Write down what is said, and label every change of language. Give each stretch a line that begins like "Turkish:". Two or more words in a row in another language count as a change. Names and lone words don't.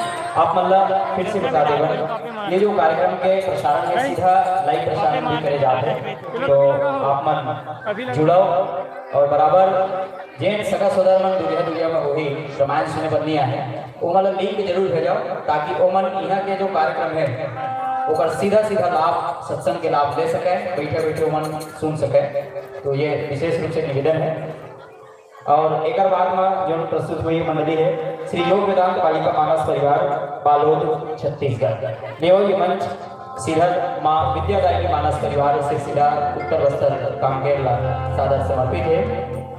Chhattisgarhi: आप मतलब फिर से बता देगा ये जो कार्यक्रम के प्रसारण में सीधा लाइव प्रसारण भी करे जाते हैं तो आप मन जुड़ाओ और बराबर जैन सगा सोदर मन दुनिया में वही रामायण सुने बननी है वो मतलब लिंक जरूर भेजाओ ताकि वो मन यहाँ के जो कार्यक्रम है वो सीधा लाभ सत्संग के लाभ ले सके बैठे बैठे मन सुन सके तो ये विशेष रूप से निवेदन है। और एक बाद में जो प्रस्तुत हुई मंडली है श्री योग वेदांत बालिका मानस परिवार बालोद छत्तीसगढ़ ये मंच सीधा माँ विद्यादायिनी मानस परिवार से सीधा उत्तर बस्तर कांकेर सादर समर्पित है।